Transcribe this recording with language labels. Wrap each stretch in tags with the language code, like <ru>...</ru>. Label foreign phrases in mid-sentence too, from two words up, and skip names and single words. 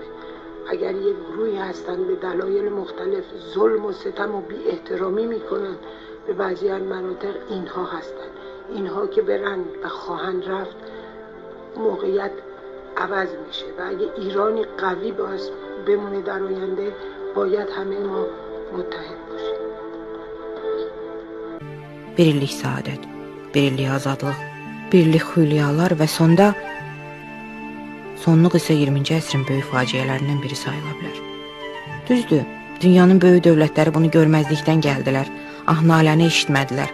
<fa>اگر یک گروهی هستن به دلایل مختلف ظلم و ستم و بی احترامی میکنن به بعضی از مناطق، اینها هستن. اینها که برن و خواهند رفت موقعیت عوض میشه و اگه ایرانی قوی باز بمونه در آینده باید همه ما متحد باشیم.</fa> <az>Birlik səadət, birlik azadlıq, birlik xülyalar və sonluq isə 20-ci əsrin böyük faciələrindən biri sayıla bilər. Düzdür, dünyanın böyük dövlətləri bunu görməzlikdən gəldilər, naləni eşitmədilər.</az>